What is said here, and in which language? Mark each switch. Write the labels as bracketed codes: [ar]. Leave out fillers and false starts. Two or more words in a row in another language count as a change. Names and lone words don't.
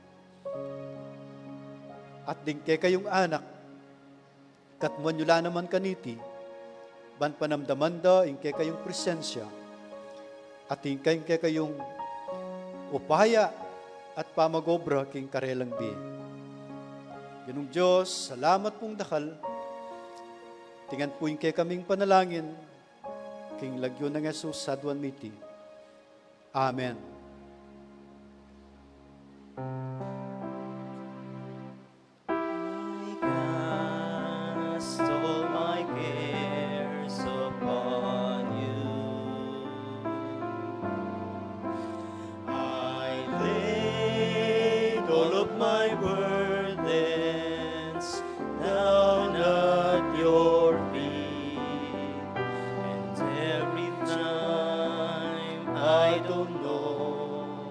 [pam] At ding kay kayong anak, katman yula naman kaniti, ban panamdaman da, ing kay kayong presensya, at ing kay kayong upaya at pamagobra king karelang bi. Ginong Diyos, salamat pong dakal, tingan po ing kay kaming panalangin, king lagyo ng Jesus sadwan miti. Amen. [en] Cast all my cares upon you. I laid all of my burdens down at your feet, and every time I don't know